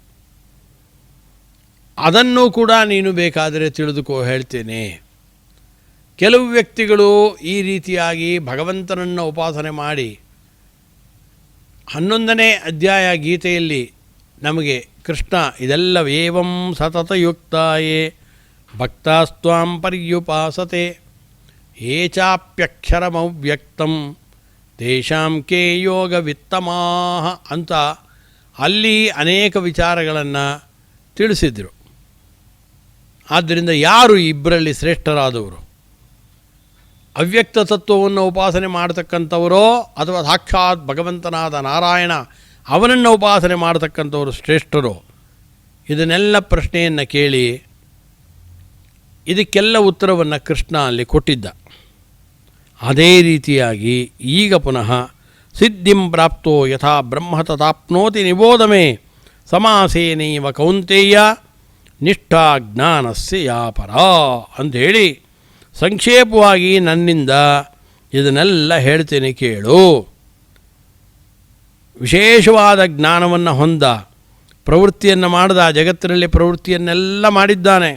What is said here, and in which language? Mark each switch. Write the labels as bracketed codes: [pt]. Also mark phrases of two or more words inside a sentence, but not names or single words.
[kn] ಅದನ್ನು ಕೂಡ ನೀನು ಬೇಕಾದರೆ ತಿಳಿದುಕೋ, ಹೇಳ್ತೇನೆ. ಕೆಲವು ವ್ಯಕ್ತಿಗಳು ಈ ರೀತಿಯಾಗಿ ಭಗವಂತನನ್ನು ಉಪಾಸನೆ ಮಾಡಿ 11ನೇ ಅಧ್ಯಾಯ ಗೀತೆಯಲ್ಲಿ ನಮಗೆ ಕೃಷ್ಣ ಇದೆಲ್ಲ [sa] ಏವಂ ಸತತಯುಕ್ತಾಯೇ ಭಕ್ತಾಸ್ತ್ವಾಂ ಪರ್ಯುಪಾಸತೆ ಯೇ ಚಾಪ್ಯಕ್ಷರಮವ್ಯಕ್ತಂ ತೇಷಾಂ ಕೇ ಯೋಗವಿತ್ತಮಾಹ [kn] ಅಂತ ಅಲ್ಲಿ ಅನೇಕ ವಿಚಾರಗಳನ್ನು ತಿಳಿಸಿದರು. ಆದ್ದರಿಂದ ಯಾರು ಇಬ್ಬರಲ್ಲಿ ಶ್ರೇಷ್ಠರಾದವರು? ಅವ್ಯಕ್ತ ತತ್ವವನ್ನು ಉಪಾಸನೆ ಮಾಡತಕ್ಕಂಥವರೋ ಅಥವಾ ಸಾಕ್ಷಾತ್ ಭಗವಂತನಾದ ನಾರಾಯಣ ಅವನನ್ನು ಉಪಾಸನೆ ಮಾಡತಕ್ಕಂಥವರು ಶ್ರೇಷ್ಠರೋ? ಇದನ್ನೆಲ್ಲ ಪ್ರಶ್ನೆಯನ್ನು ಕೇಳಿ ಇದಕ್ಕೆಲ್ಲ ಉತ್ತರವನ್ನು ಕೃಷ್ಣ ಅಲ್ಲಿ ಕೊಟ್ಟಿದ್ದ. ಅದೇ ರೀತಿಯಾಗಿ ಈಗ ಪುನಃ [sa] ಸಿದ್ಧಿಂ ಪ್ರಾಪ್ತೋ ಯಥಾ ಬ್ರಹ್ಮ ತಥಾಪ್ನೋತಿ ನಿಬೋಧಮೇ ಸಮಾಸೇನೈವ ಕೌಂತೇಯ ನಿಷ್ಠಾ ಜ್ಞಾನಸ್ಯ ಯಾ ಪರಾ [kn] ಅಂಥೇಳಿ ಸಂಕ್ಷೇಪವಾಗಿ ನನ್ನಿಂದ ಇದನ್ನೆಲ್ಲ ಹೇಳ್ತೇನೆ ಕೇಳು. ವಿಶೇಷವಾದ ಜ್ಞಾನವನ್ನು ಹೊಂದ, ಪ್ರವೃತ್ತಿಯನ್ನು ಮಾಡಿದ, ಜಗತ್ತಿನಲ್ಲಿ ಪ್ರವೃತ್ತಿಯನ್ನೆಲ್ಲ ಮಾಡಿದ್ದಾನೆ.